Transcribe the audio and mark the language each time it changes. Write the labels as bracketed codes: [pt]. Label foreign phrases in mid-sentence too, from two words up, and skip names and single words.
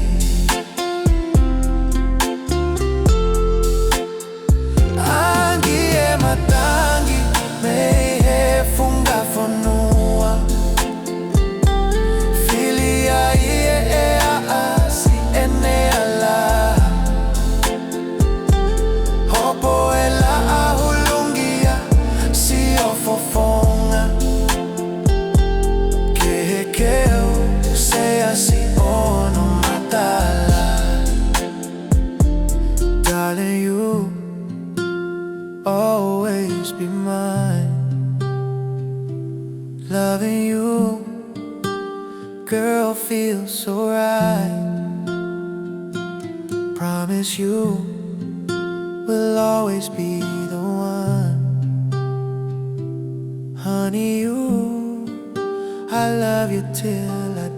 [to] Angi e matangi Mei he funga fonua Fili ai e a si ene ala Hopo e la ahulungia Si o fofonga Ke he keo Sea si ono matala [en] Darling, you always be mine Loving you, girl, feels so right Promise you will always be the one Honey, you, I love you till